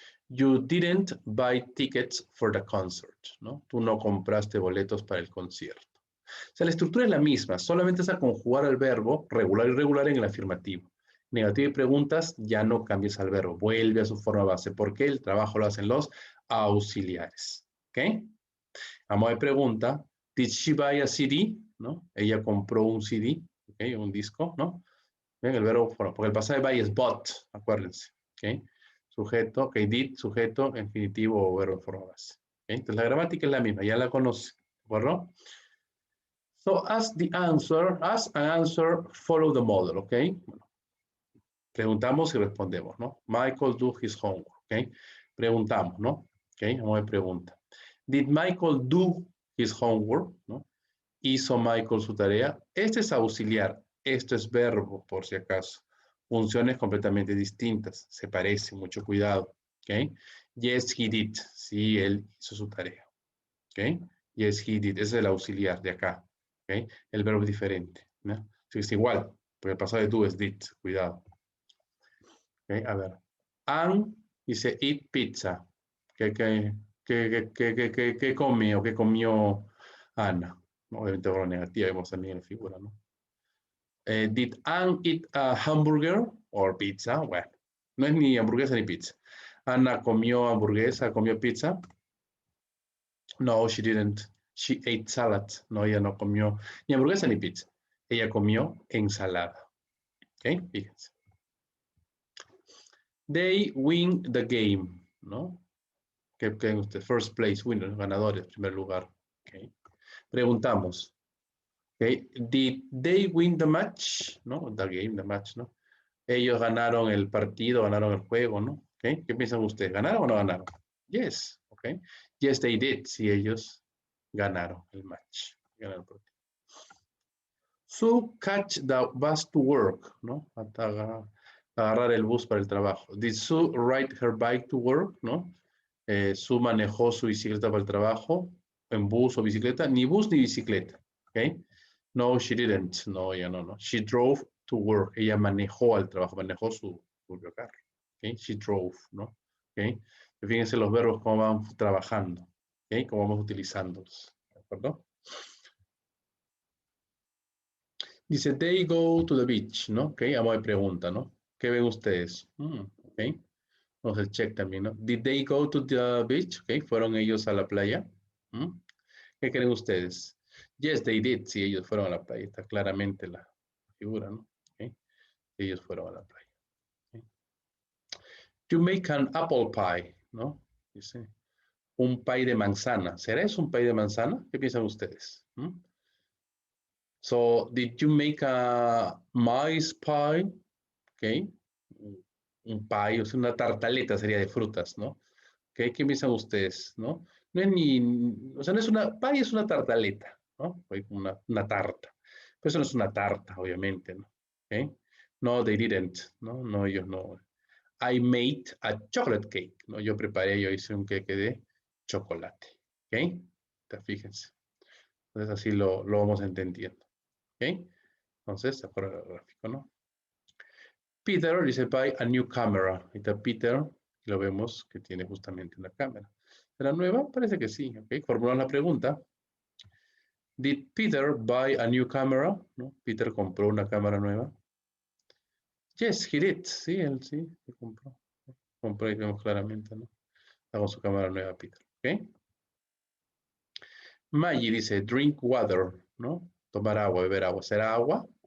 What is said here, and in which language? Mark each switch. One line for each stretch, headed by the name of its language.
English: You didn't buy tickets for the concert, ¿no?
Spanish: Tú no compraste boletos para el concierto. O sea, la estructura es la misma, solamente es a conjugar el verbo regular y irregular en el afirmativo. Negativo y preguntas, ya no cambies al verbo, vuelve a su forma base, porque el trabajo lo hacen los auxiliares.
English: ¿Ok?
Spanish: Vamos a ver pregunta.
English: Did she buy a CD? ¿No?
Spanish: Ella compró un CD, ¿ok? Un disco, ¿no? Ven, el verbo, porque el pasado de buy es bought, acuérdense. ¿Ok? Sujeto, ok, did, sujeto, infinitivo o verbo en forma base. ¿Ok? Entonces la gramática es la misma, ya la conoce, ¿de acuerdo?
English: So as an answer, follow the model,
Spanish: ¿ok? Bueno, preguntamos y respondemos, ¿no?
English: Michael do his homework,
Spanish: ¿ok? Preguntamos, ¿no? ¿Ok? Vamos a ver pregunta.
English: Did Michael do his homework?
Spanish: ¿No? ¿Hizo Michael su tarea? Este es auxiliar, esto es verbo, por si acaso. Funciones completamente distintas, se parecen, mucho cuidado, ¿ok?
English: Yes, he did.
Spanish: Sí, él hizo su tarea, ¿ok?
English: Yes, he did.
Spanish: Ese es el auxiliar de acá. ¿Okay? El verbo es diferente, ¿no? Sí, es igual, porque el pasado de do es did, cuidado. ¿Okay? A ver. Ann dice
English: eat pizza.
Spanish: ¿Qué comió? ¿Qué comió Ana? Obviamente por la negativa vemos también en la figura, ¿no?
English: Did Ann eat a hamburger or pizza?
Spanish: Bueno, no es ni hamburguesa ni pizza. Ana comió hamburguesa, comió pizza.
English: No, she didn't. She ate salad.
Spanish: No, ella no comió ni hamburguesa ni pizza. Ella comió ensalada. ¿Ok? Fíjense.
English: They win the game, ¿no?
Spanish: ¿Qué creen ustedes?
English: First place, winners,
Spanish: ganadores, primer lugar.
English: ¿Ok? Preguntamos. ¿Ok? Did they win the match? ¿No? The game, the match, ¿no?
Spanish: Ellos ganaron el partido, ganaron el juego, ¿no? ¿Ok? ¿Qué piensan ustedes? ¿Ganaron o no ganaron? Yes, ¿ok?
English: Yes, they did.
Spanish: Sí, ellos ganaron el match. Ganaron el partido.
English: Sue catch the bus to work,
Spanish: ¿no? Agarrar el bus para el trabajo.
English: Did Sue ride her bike to work, ¿no?
Spanish: Sue manejó su bicicleta para el trabajo, en bus o bicicleta, ni bus ni bicicleta, ¿ok?
English: No, she didn't.
Spanish: No, ella no, no.
English: She drove to work.
Spanish: Ella manejó al trabajo, manejó su propio carro, ¿ok?
English: She drove,
Spanish: ¿no? ¿Ok? Fíjense los verbos cómo van trabajando, ¿ok? Cómo vamos utilizándolos, ¿de acuerdo? Dice,
English: they go to the beach,
Spanish: ¿no? Ok, vamos a pregunta, ¿no? ¿Qué ven ustedes?
English: Ok,
Spanish: vamos a check también,
English: ¿no? Did they go to the beach?
Spanish: Ok, ¿fueron ellos a la playa? ¿Qué creen ustedes?
English: Yes, they did.
Spanish: Sí, ellos fueron a la playa. Está claramente la figura, ¿no? Okay. Ellos fueron a la playa. Okay.
English: You make an apple pie,
Spanish: ¿no? Dice, un pie de manzana. ¿Será eso un pie de manzana? ¿Qué piensan ustedes?
English: So, did you make a maize pie? Okay.
Spanish: Un pie, o sea, una tartaleta sería de frutas, ¿no? Okay. ¿Qué piensan ustedes, no? No es ni, o sea, no es una, pie es una tartaleta, ¿no? Una tarta. Pero eso no es una tarta, obviamente, ¿no?
English: ¿Okay? No, they didn't, ¿no?
Spanish: No, ellos no.
English: I made a chocolate cake, ¿no?
Spanish: Yo hice un queque de chocolate, ¿ok? Fíjense. Entonces así lo vamos entendiendo, ¿ok? Entonces, de acuerdo al gráfico, ¿no? Peter dice,
English: buy a new camera.
Spanish: Ahí está Peter, lo vemos que tiene justamente una cámara. ¿Será nueva? Parece que sí, ¿ok? Formulamos la pregunta.
English: Did Peter buy a new camera?
Spanish: ¿No? Peter compró una cámara nueva.
English: Yes, he did.
Spanish: Sí, él sí, se compró. Compró y vemos claramente, ¿no? Está con su cámara nueva, Peter, ¿ok? Maggie dice,
English: drink water,
Spanish: ¿no? Tomar agua, beber agua. ¿Será agua?